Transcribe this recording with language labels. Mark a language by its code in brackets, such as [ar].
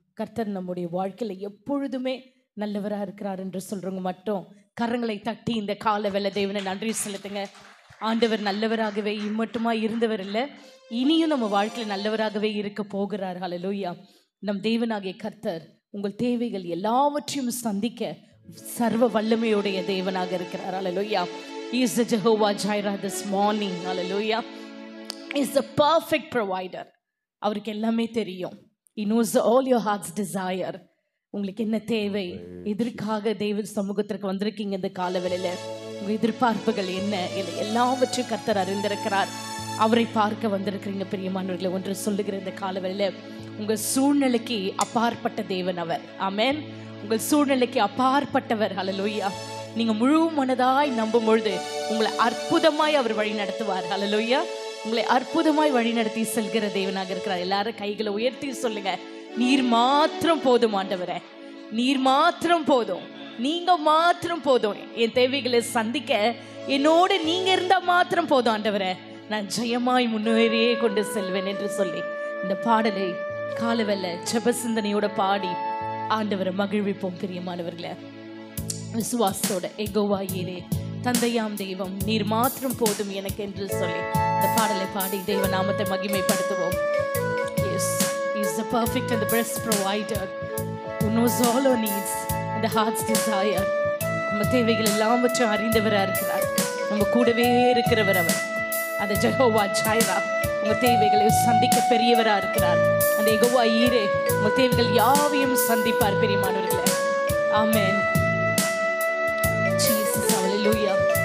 [ta] கர்த்தர் நம்முடைய வாழ்க்கையில எப்பொழுதுமே நல்லவரா இருக்கிறார் என்று சொல்றவங்க மட்டும் கரங்களை தட்டி இந்த கால வேளை தேவனை நன்றி செலுத்துங்க. ஆண்டவர் நல்லவராகவே இம்மட்டுமா இருந்தவர் இல்லை, இனியும் நம்ம வாழ்க்கையில நல்லவராகவே இருக்க போகிறார். ஹல்லேலூயா. நம் தேவனாகிய கர்த்தர் உங்கள் தேவைகள் எல்லாவற்றையும் சந்திக்க சர்வ வல்லமையுடைய தேவனாக இருக்கிறார். ஹல்லேலூயா. [en] He is the Jehovah Jireh this morning. Hallelujah. He is the perfect provider. [ta] அவருக்கு எல்லாமே தெரியும். [en] He knows all your heart's desire. [ta] உங்களுக்கு என்ன தேவை, எதற்காக தேவ சமூகத்திற்கு வந்திருக்கீங்க இந்த காலவெளியில, உங்க எதிர்பார்ப்புகள் என்ன, எல்லாவற்றையும் கர்த்தர் அறிந்திருக்கிறார். அவரை பார்க்க வந்திருக்கிறீங்க. பிரியமானவர்களை, ஒன்று சொல்லுகிற இந்த காலவெளியில உங்க சூழ்நிலைக்கு அப்பாற்பட்ட தேவன் அவர். ஆமென். உங்கள் சூழ்நிலைக்கு அப்பாற்பட்டவர். ஹல்லேலூயா. நீங்க முழு மனதாய் நம்பும் பொழுது உங்களை அற்புதமாய் அவர் வழி நடத்துவார். ஹல்லேலூயா. உங்களை அற்புதமாய் வழி நடத்தி செல்கிற தேவனாக இருக்கிறார். எல்லாரும் கைகளை உயர்த்தி சொல்லுங்க, நீர் மாத்திரம் போதும் ஆண்டவரே, நீர் மாத்திரம் போதும், நீங்க மாத்திரம் போதும். என் தேவைகளை சந்திக்க என்னோடு நீங்க இருந்தா மாத்திரம் போதும் ஆண்டவரே, நான் ஜெயமாய் முன்னேறியே கொண்டு செல்வேன் என்று சொல்லி இந்த பாடலை காலவெல்ல ஜெப சிந்தனையோட பாடி ஆண்டவரை மகிழ்விப்போம். பிரியமானவர்களே, விசுவாசத்தோட எகோவா ஈரே, தந்தையாம் தெய்வம் நீர் மாத்திரம் போதும் எனக்கு என்று சொல்லி இந்த பாடலை பாடி தெய்வ நாமத்தை மகிமைப்படுத்துவோம். [en] Yes, He is the perfect and the best provider who knows all our needs and the heart's desire. [ta] நம்ம தேவைகள் எல்லாவற்றையும் அறிந்தவராக இருக்கிறார். நம்ம கூடவே இருக்கிறவர் அவர். அந்த ஜெகோவா ஜைரா உங்க தேவைகளை சந்திக்க பெரியவராக இருக்கிறார். அந்த யெகோவா ஈரே உங்க தேவைகள் யாவையும் சந்திப்பார். பெரியமானவர்களே, ஆமென். Jesus, hallelujah.